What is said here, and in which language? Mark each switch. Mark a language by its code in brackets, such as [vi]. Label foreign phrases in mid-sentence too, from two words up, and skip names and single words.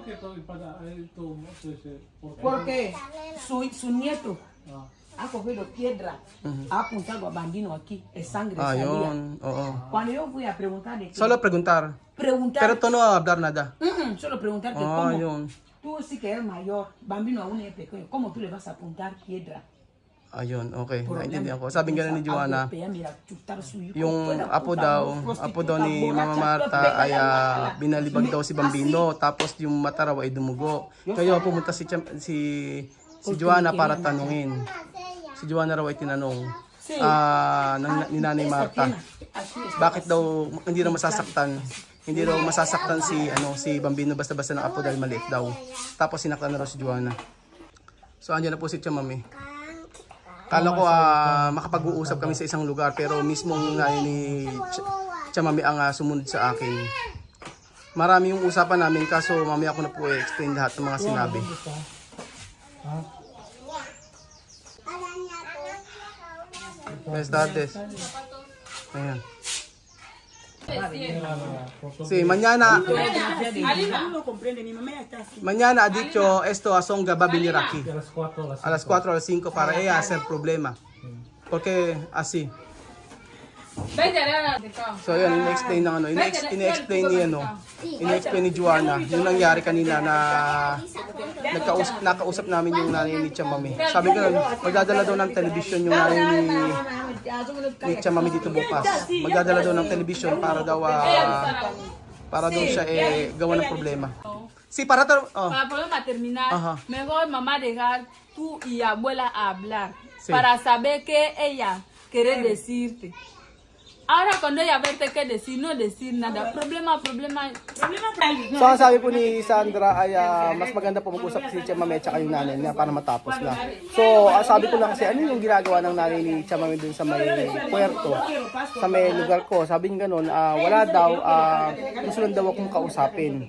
[es] Porque su nieto ha cogido piedra, ha apuntado a Bambino aquí, el sangre salía. [tl] Ayun, oo. [es] Cuando yo fui a preguntar de qué, Solo preguntar. preguntar, Pero tú no hablar nada. solo preguntar que Ah, cómo, [tl] yun. [es] tú sí que eres mayor, Bambino aún es pequeño, ¿cómo tú le vas a apuntar piedra? [tl] Ayun, okay. [es] Problema. [tl] Naintindihan ko. Sabi nga ni Joanna, [es] Golpea, mira, chutar su hijo, [tl] yung [es] fuera, [tl] apo [es] puta, [tl] daw [es] prostituta, [tl] ni Mama [es] borracha, [tl] Marta [es] pega [tl] ay la- binalibag daw si Bambino, tapos yung mata raw ay dumugo. Kaya pumunta si Joanna para tanungin. Si Joanna raw ay tinanong ni Nanay Marta. Bakit daw hindi raw masasaktan? Hindi raw masasaktan si Bambino basta-basta ng apo dahil maliit daw. Tapos sinaktan na raw si Joanna. So andyan na po si Chamame. Kala ko makapag-uusap kami sa isang lugar pero mismong nanay ni Chamame ang sumunod sa akin. Marami yung usapan namin kaso mamaya ako na po explain lahat ng mga sinabi. [es] Buenas tardes. [tl] Ayan. [es] Sí, mañana ha dicho esto a Songa va a venir aquí a las 4 o las 5 para ella hacer problema. Porque así. [tl] So yun, ini-explain ng ini-explain ni Joanna yung nangyari kanina na nakausap namin yung nanay ni Chamame. Sabi ko, magdadala daw ng television yung nanay ni Chamame dito bukas. Magdadala daw ng television para daw siya gawa ng problema. [es] Sí, para Para problema terminar, Ajá. mejor mamá dejar tú y abuela hablar Sí. para saber qué ella quiere decirte. Ahora cuando ella verte qué decir, no decir nada. Problema. [tl] So ang sabi po ni Sandra ay mas maganda po mag-usap si Chamame at saka yung nanay niya para matapos na. So sabi ko lang kasi ano yung ginagawa ng nanay ni Chamame dun sa may puerto, sa may lugar ko. Sabi niya ganun, wala daw, gusto lang daw akong kausapin.